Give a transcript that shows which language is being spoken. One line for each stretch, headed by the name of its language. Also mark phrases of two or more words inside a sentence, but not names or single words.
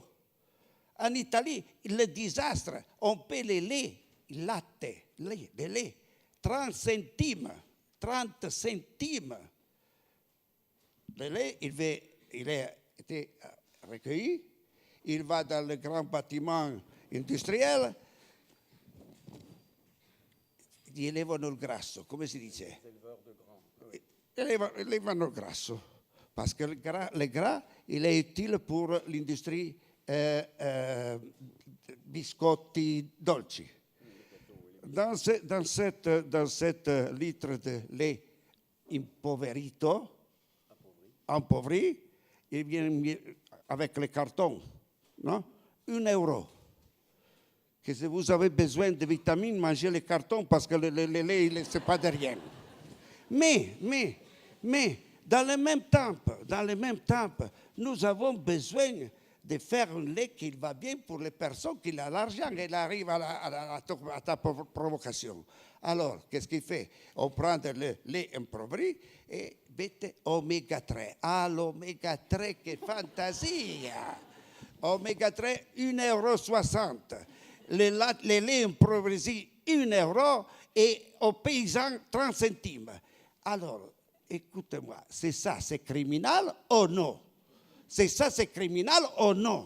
French: En Italie, le désastre, on paie le lait, le lait, 30 centimes. Le lait, il a été recueilli, il va dans le grand bâtiment industriel,
Italian: elevano il grasso, come si dice? Elevano il grasso,
French: parce que le gras, il est utile pour l'industrie
Italian: biscotti dolci.
French: Dans cette litre de lait appauvri, il vient avec le carton, non? 1 euro. Que si vous avez besoin de vitamines, mangez le carton parce que le lait, ce n'est pas de rien. Mais, dans le même temps, nous avons besoin de faire un lait qui va bien pour les personnes qui ont l'argent et arrivent à ta provocation. Alors, qu'est-ce qu'il fait? On prend le lait impoveri et mette oméga 3. Ah, l'oméga 3,
Italian: che fantasia!
French: Oméga 3, 1,60 €. Les laits improvisés, 1 euro et aux paysans 30 centimes. Alors, écoutez-moi, c'est criminel ou non? C'est criminel ou non?